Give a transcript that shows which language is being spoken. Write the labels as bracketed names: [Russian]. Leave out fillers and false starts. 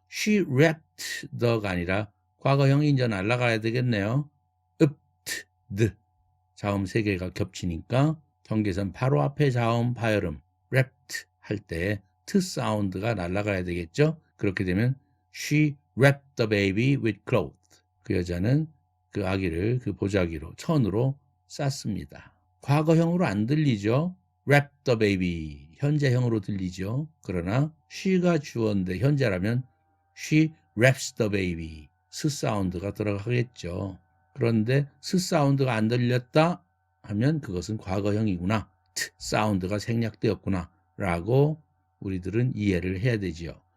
[English] She wrapped the [Korean] 가 아니라 과거형이 이제 날아가야 되겠네요. the 자음 3개가 겹치니까 경계선 바로 앞에 자음 파열음 wrapped 할 때 t 사운드가 날아가야 되겠죠. 그렇게 되면 [English] she wrapped the baby with cloth. [Korean] 그 여자는 그 아기를 그 보자기로 천으로 쌌습니다. 과거형으로 안 들리죠. [English] wrap the baby [Korean] 현재형으로 들리죠. 그러나 she가 주어인데 현재라면 [English] she wraps the baby [Korean] 스 사운드가 들어가겠죠. 그런데 스 사운드가 안 들렸다 하면 그것은 과거형이구나. 트 사운드가 생략되었구나 라고 우리들은 이해를 해야 되지요.